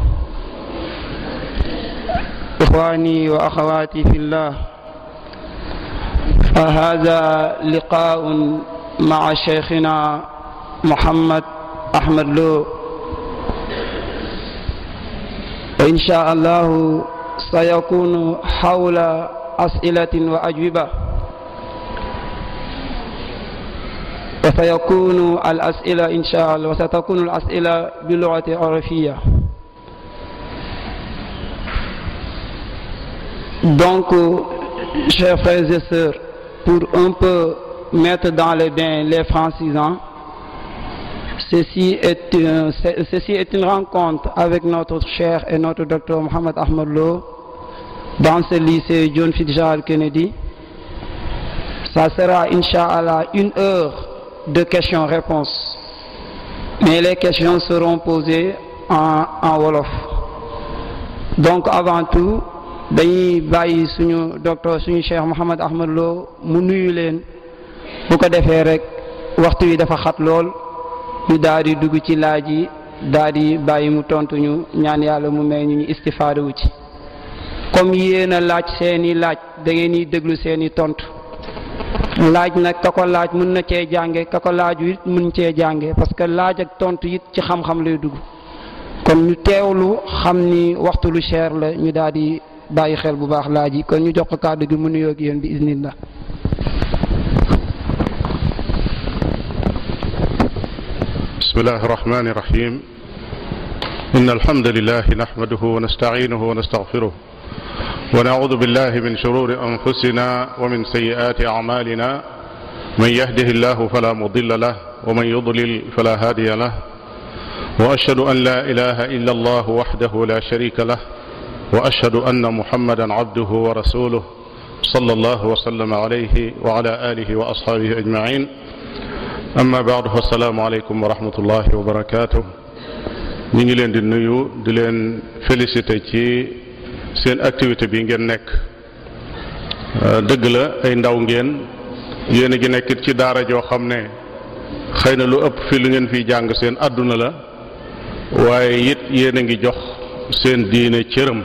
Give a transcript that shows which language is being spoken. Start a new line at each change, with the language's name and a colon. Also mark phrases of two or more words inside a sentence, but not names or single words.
Arabic: إخواني وأخواتي في الله، فهذا لقاء مع شيخنا محمد أحمد لو، وإن شاء الله سيكون حول أسئلة وأجوبة، وسيكون الأسئلة إن شاء الله وستكون الأسئلة باللغة العربية.
French: Donc, chers frères et sœurs, pour un peu mettre dans les bains les francisants, ceci est une rencontre avec notre cher et notre docteur Mohamed Ahmed Lo dans ce lycée John Fitzgerald Kennedy. Ça sera Inch'Allah 1 heure de questions-réponses, mais les questions seront posées en wolof.
Wolof: Donc avant tout dañuy bàyyi suñu docteur suñu cheikh Mohamed Ahmed Lo mu nuyu leen, bu ko defee rek waxtu wi dafa xat lool, ñu daal di dugg ci laaj yi, daal di bàyyi mu tontu ñu, ñaan yàlla mu may ñu istifaada wu ci. comme yéen a laaj seeni laaj da ngeen di déglu seeni tontu. laaj nag ka ko laaj mën na cee jànge, ka ko laaju it mën cee jànge,
French: parce que
Wolof: laaj ak tontu it ci xam-xam lay dugg. kon ñu teewlu xam ni waxtu lu cher la, ñu daal di bàyyi xel bu baax laaj yi. kon ñu jox ko kàddu gi mu nuyoo ak yéen bi iznillah.
Arabic: بسم الله الرحمن الرحيم. إن الحمد لله نحمده ونستعينه ونستغفره ونعوذ بالله من شرور أنفسنا ومن سيئات أعمالنا. من يهده الله فلا مضل له ومن يضلل فلا هادي له. وأشهد أن لا إله إلا الله وحده لا شريك له وأشهد أن محمدا عبده ورسوله صلى الله وسلم عليه وعلى آله وأصحابه أجمعين. أما بعد, فالسلام عليكم ورحمة الله وبركاته.
Wolof: ñu ngi leen di nuyu di leen féliciter ci seen activité bi ngeen nekk. dëgg la ay ndaw ngeen, yéen a ngi nekkit ci daara joo xam ne xëy na lu ëpp fi lu ngeen fiy jàng seen àdduna la, waaye it yéen a ngi jox seen diine cëram.